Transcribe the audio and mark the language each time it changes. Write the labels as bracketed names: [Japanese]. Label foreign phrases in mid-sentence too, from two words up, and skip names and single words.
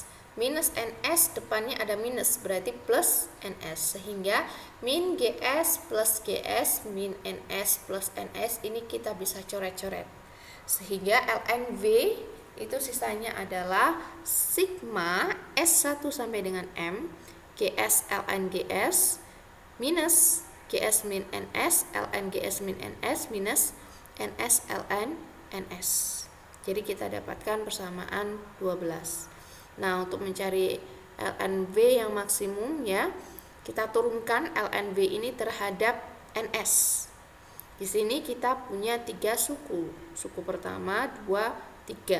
[Indonesian] Minus NS depannya ada minus, berarti plus NS, sehingga min GS plus GS min NS plus NS ini kita bisa coret-coret, sehingga ln V itu sisanya adalah sigma S1 sampai dengan M GS ln GS minus GS min NS ln GS min NS minus NS ln NS. Jadi kita dapatkan persamaan 12. Nah, untuk mencari ln V yang maksimum ya, kita turunkan ln V ini terhadap NS. Di sini kita punya 3 suku. Suku pertama, 2, 3.